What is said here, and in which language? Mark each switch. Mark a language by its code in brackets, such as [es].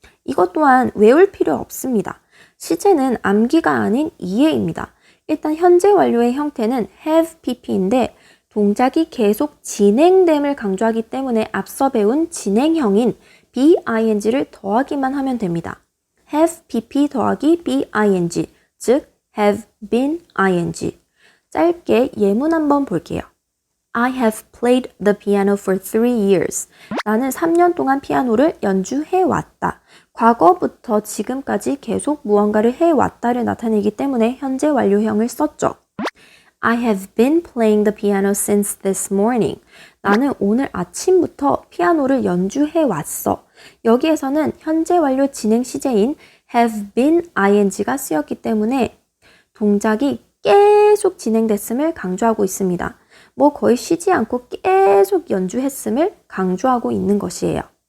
[ko] 이것 또한 외울 필요 없습니다. 시제는 암기가 아닌 이해입니다. 일단 현재 완료의 형태는 have pp인데 동작이 계속 진행됨을 강조하기 때문에 앞서 배운 진행형인 bing를 더하기만 하면 됩니다. have pp 더하기 bing, 즉 have been ing. 짧게 예문 한번 볼게요. [en] I have played the piano for 3 years. [ko] 나는 3년 동안 피아노를 연주해왔다. 과거부터 지금까지 계속 무언가를 해왔다를 나타내기 때문에 현재 완료형을 썼죠. [en] I have been playing the piano since this morning. [ko] 나는 오늘 아침부터 피아노를 연주해왔어. 여기에서는 현재 완료 진행 시제인 have been ing가 쓰였기 때문에 동작이 계속 진행됐음을 강조하고 있습니다. 거의 쉬지 않고 계속 연주했음을 강조하고 있는 것이에요.